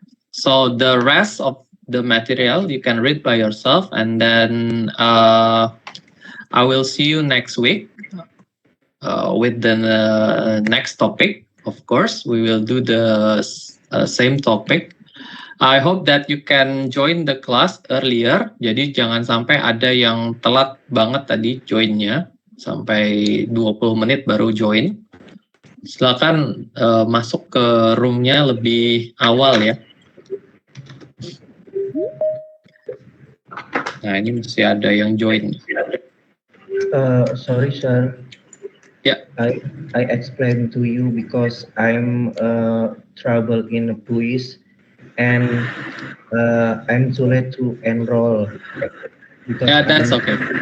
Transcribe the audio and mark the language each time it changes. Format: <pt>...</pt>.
<en>So the rest of the material you can read by yourself, and then I will see you next week with the next topic. Of course, we will do the same topic. I hope that you can join the class earlier.</en> <id>Jadi jangan sampai ada yang telat banget tadi joinnya, sampai 20 menit baru join. Silakan masuk ke roomnya lebih awal ya. Nah, ini masih ada yang join.</id> <en>Sorry, sir. Yeah. I explained to you because I'm trouble in a quiz and I'm too late to enroll. Yeah, that's okay.</en>